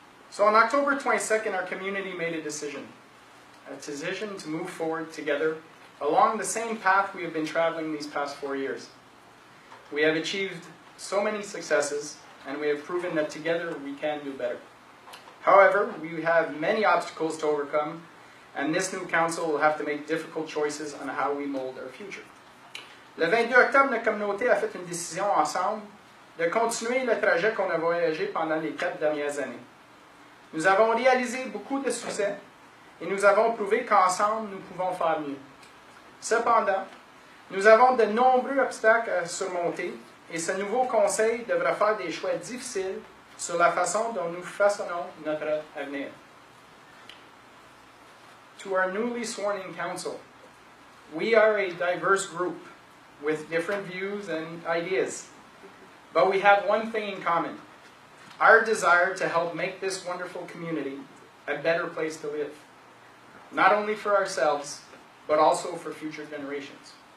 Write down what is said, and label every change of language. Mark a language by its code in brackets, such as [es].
[en] So on October 22nd, our community made a decision. a decision to move forward together along the same path we have been traveling these past 4 years. We have achieved so many successes, and we have proven that together we can do better. However, we have many obstacles to overcome, and this new council will have to make difficult choices on how we mold our future. [fr] Le 22 octobre, notre communauté a fait une décision ensemble de continuer le trajet qu'on a voyagé pendant les 4 dernières années. Nous avons réalisé beaucoup de succès et nous avons prouvé qu'ensemble, nous pouvons faire mieux. Cependant, nous avons de nombreux obstacles à surmonter et ce nouveau conseil devra faire des choix difficiles sur la façon dont nous façonnons notre avenir. [en] To our newly sworn-in council, we are a diverse group with different views and ideas. But we have one thing in common, our desire to help make this wonderful community a better place to live, not only for ourselves, but also for future generations.